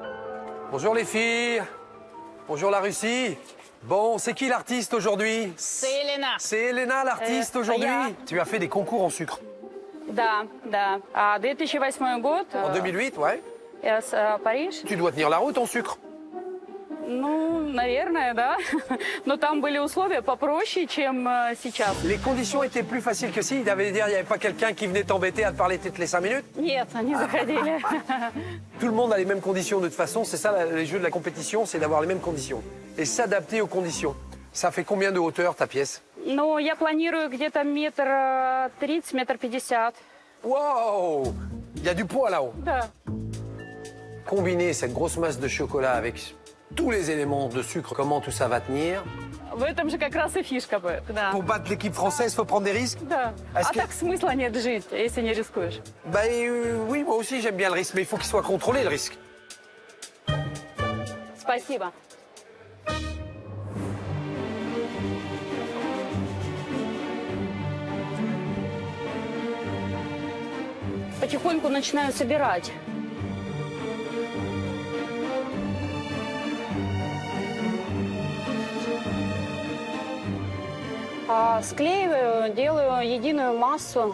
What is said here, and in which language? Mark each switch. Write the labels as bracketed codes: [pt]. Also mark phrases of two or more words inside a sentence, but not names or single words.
[fr] Bonjour les filles. Bonjour la Russie. Bon, c'est qui l'artiste aujourd'hui? C'est Elena. C'est Elena, l'artiste, aujourd'hui. Tu as fait des concours en sucre. [ru] Да, да. 2008 год. [fr] En 2008, ouais. [ru] Париж. [fr] Tu dois tenir la route en sucre. [ru] Ну, наверное, да. Но там были условия попроще, чем сейчас. [fr] Les conditions étaient plus faciles que si. Il avait dire, il n'y avait pas quelqu'un qui venait t'embêter à te parler toutes les 5 minutes. [ru] Нет, они заходили. [fr] Tout le monde a les mêmes conditions de toute façon. C'est ça, les jeux de la compétition, c'est d'avoir les mêmes conditions. Et s'adapter aux conditions. Ça fait combien de hauteur, ta pièce? [ru] Ну, я планирую где-то 1,30 м, 1,50 м. [fr] Wow! Il y a du poids là-haut. [ru] Да. [fr] Combiner cette grosse masse de chocolat avec tous les éléments de sucre, comment tout ça va tenir? [ru] В этом же как раз и фишка. Да. [fr] Pour battre l'équipe française, il faut prendre des risques? [ru] Да. А так смысла нет жить, если не рискуешь. [fr] Bah oui, moi aussi j'aime bien le risque, mais il faut qu'il soit contrôlé le risque. [ru] Спасибо. Потихоньку начинаю собирать. Склеиваю, делаю единую массу.